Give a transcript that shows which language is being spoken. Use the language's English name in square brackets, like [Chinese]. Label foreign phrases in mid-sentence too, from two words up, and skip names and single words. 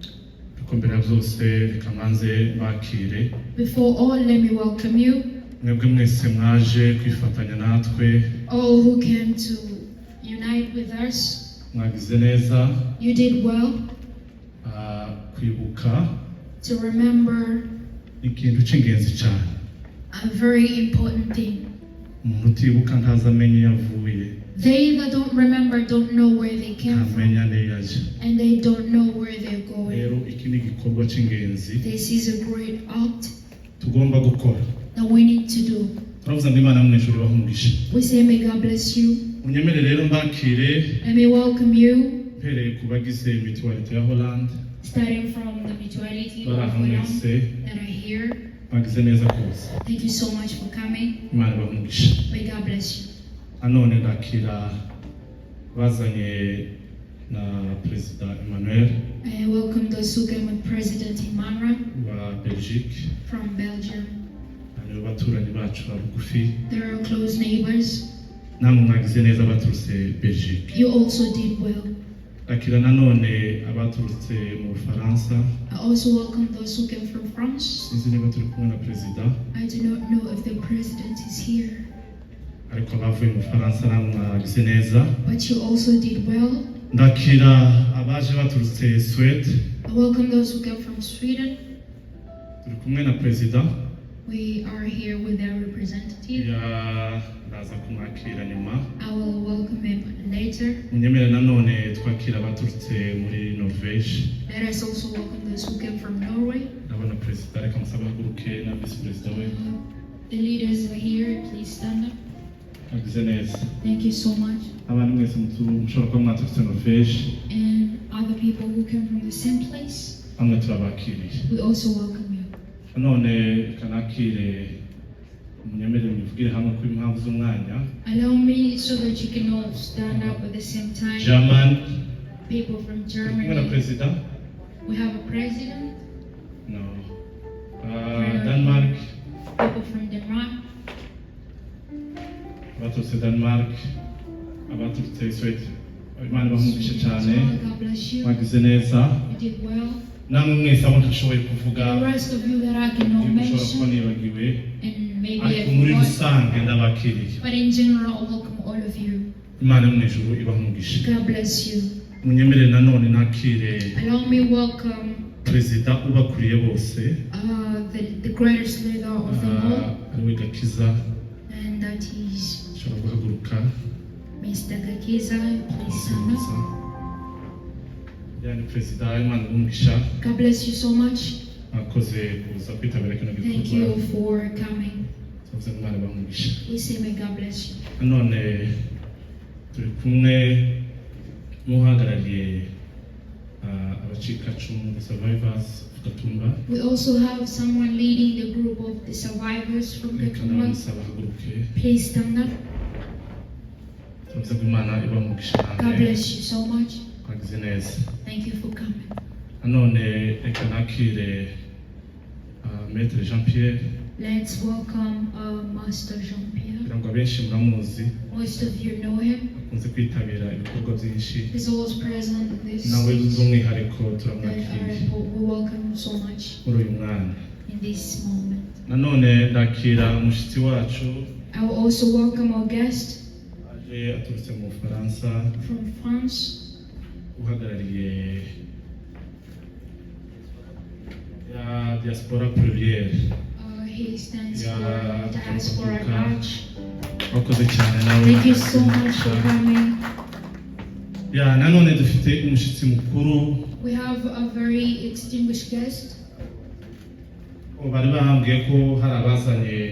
[English] Before all, let me welcome you, all who came to unite with us. You did well. [Kinyarwanda] Kwibuka [English] to remember [Kinyarwanda] ikintu cy'ingenzi cyane. [English] A very important thing. [Kinyarwanda] Umuntu utibuka ntazamenye yavuye. [English] They that don't remember don't know where they came from. And they don't know where they're going. [Kinyarwanda] Rero iki ni igikorwa cy'ingenzi. [English] This is a great act [Kinyarwanda] tugomba gukora. [English] that we need to do. [Kinyarwanda] turavuze ngo Imana mu ijuru bahumugishe. [English] We say may God bless you. [Kinyarwanda] Unyemere rero mbakire. [English] Let me welcome you. [Kinyarwanda] Mpereye ku bagize mutualite ya Holland. [English] Starting from the mutuality of Holland that are here. [Kinyarwanda] Bagize neza kose. [English] Thank you so much for coming. [Kinyarwanda] Imana bahumugishe. [English] May God bless you. [Kinyarwanda] Anone ndakira bazanye na President Emmanuel. [English] I welcome those who came with President Emmanuel [Kinyarwanda] wa Belgique. [English] from Belgium. [Kinyarwanda] Abaturanyi bacu babugufi. [English] They are close neighbors. [Kinyarwanda] Namwe mwagize neza baturutse Belgique. [English] You also did well. [Kinyarwanda] Ndakira nanone abaturutse mu Faransa. [English] I also welcome those who came from France. [Kinyarwanda] Sinzi niba turi kumwe na President. [English] I do not know if the president is here. [Kinyarwanda] Ariko abavuye mu Faransa namwe mwagize neza. [English] But you also did well. [Kinyarwanda] Ndakira abaje baturutse Sweden. [English] I welcome those who came from Sweden. [Kinyarwanda] Turi kumwe na President. [English] We are here with their representative. [Kinyarwanda] Ndaza kumwakira nyuma. [English] I will welcome him later. [Kinyarwanda] Munyemere nanone twakira abaturutse muri Norvège. [English] Let us also welcome those who came from Norway. [Kinyarwanda] Ndabona President reka musaba haguruke na Vice President we. [English] The leaders are here. Please stand up. [Kinyarwanda] Mwagize neza. [English] Thank you so much. [Kinyarwanda] Abantu mwese mushobora kuba mwaturutse Norvège. [English] And other people who came from the same place. [Kinyarwanda] Bamwe turabakiriye. [English] We also welcome you. [Kinyarwanda] None kanakire munyemere muvugire hamwe ku impamvu z'umwanya. [English] Allow me so that you can all stand up at the same time. German. People from [Kinyarwanda] Kumwe na Germany. President. [English] We have a president. No. Denmark. People from Denmark. [Kinyarwanda] Abaturutse Denmark. Abaturutse Sweden. Imana bahumugishe cyane. [English] God bless you. [Kinyarwanda] Mwagize neza. [English] You did well. [Kinyarwanda] Namwe mwese abo ntashoboye kuvuga. [English] The rest of you that I cannot [Kinyarwanda] Mushobora kuba [English] mention, [Kinyarwanda] nibagiwe. [English] and maybe [Kinyarwanda] Ariko [English] I [Kinyarwanda] muri [English] forgot, [Kinyarwanda] rusange ndabakiriye. [English] but in general, I welcome all of you. [Kinyarwanda] Imana mu ijuru ibahumugishe. [English] God bless you. [Kinyarwanda] Munyemere nanone nakire [English] Allow me welcome [Kinyarwanda] President ubakuriye bose. [English] the greatest leader of them all, [Kinyarwanda] ariwe Gakiza. [English] and that is [Kinyarwanda] Ushobora guhaguruka. [English] Mr. Gakiza. Please stand up. [Kinyarwanda] Yani President Imana umugisha. [English] God bless you so much. [Kinyarwanda] Mwakoze kuza kwitabira kino [English] Thank [Kinyarwanda] gikorwa. [English] you for coming. [Kinyarwanda] Tuvuze ngo Imana bahumugishe. [English] We say may God bless you. [Kinyarwanda] None turi kumwe n'uhagarariye abacikacumu, [English] the survivors of Gatumba. We also have someone leading the group of the survivors from [Kinyarwanda] Reka Gatumba. namusaba haguruke. [English] Please stand up. [Kinyarwanda] Tuvuze ngo Imana ibahumugishe [English] God [Kinyarwanda] namwe. [English] bless you so much. [Kinyarwanda] Mwagize neza. [English] Thank you for coming. [Kinyarwanda] None reka nakire Maître Jean Pierre. [English] Let's welcome Master Jean-Pierre. [Kinyarwanda] Kugira ngo abenshi muramuzi. [English] Most of you know him. [Kinyarwanda] Akunze kwitabira ibikorwa byinshi. [English] He's always present in this. [Kinyarwanda] Nawe by'umwihariko [English] And [Kinyarwanda] turamwakiriye [English] we welcome him so much [Kinyarwanda] muri uyu mwanya. [English] in this moment. [Kinyarwanda] Nanone ndakira umushyitsi wacu [English] I will also welcome our guest [Kinyarwanda] aje aturutse mu Bufaransa [English] from France. [Kinyarwanda] uhagarariye ya [French] diaspora plurielle. [English] He stands Yeah, for Diaspora [Kinyarwanda] Kwibuka. [English] March. [Kinyarwanda] Wakoze cyane nawe. [English] Thank you so much for coming. [Kinyarwanda] Ya nanone dufite umushyitsi mukuru. [English] We have a very distinguished guest. [Kinyarwanda] Bari bahambwiye ko hari abazanye